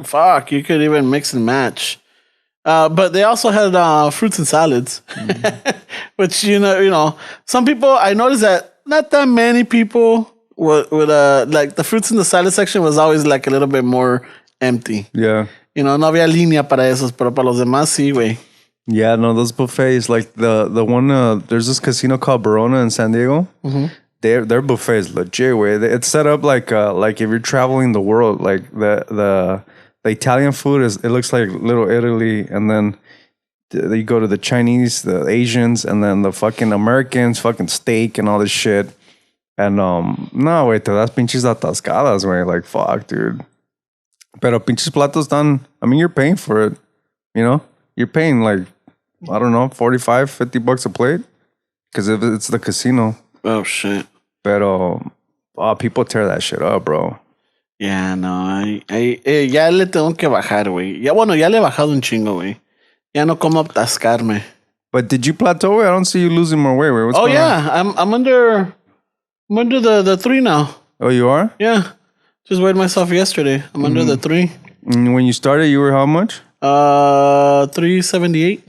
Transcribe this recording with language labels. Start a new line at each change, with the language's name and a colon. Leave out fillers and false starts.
English: Fuck, you could even mix and match. But they also had fruits and salads, which you know, some people. I noticed that not that many people would like the fruits in the salad section was always like a little bit more empty. Yeah. You know,
Spanish: no había línea para esos, pero para los demás sí, güey.
English: Yeah, no, those buffets like the one. There's this casino called Barona in San Diego. Mm-hmm. Their buffet is legit, way. It's set up like if you're traveling the world, like the Italian food it looks like Little Italy, and then you go to the Chinese, the Asians, and then the fucking Americans, fucking steak and all this shit. And no, wait,
Spanish: te das pinches atascadas,
English: way. Like fuck, dude.
Spanish: Pero pinches platos dan.
English: I mean, you're paying for it. You know, you're paying like I don't know, $45-$50 a plate, because if it's the casino. Oh shit. Pero people tear that shit up, bro.
Spanish: Yeah, no, ya le tengo que bajar, güey. Ya le he bajado un chingo, güey. Ya no como atascarme.
English: But did you plateau? I don't see you losing more weight. What's going on? I'm under the 3 now. Oh, you are? Yeah. Just weighed myself yesterday. I'm under the 3. And when you started, you were how much? 378.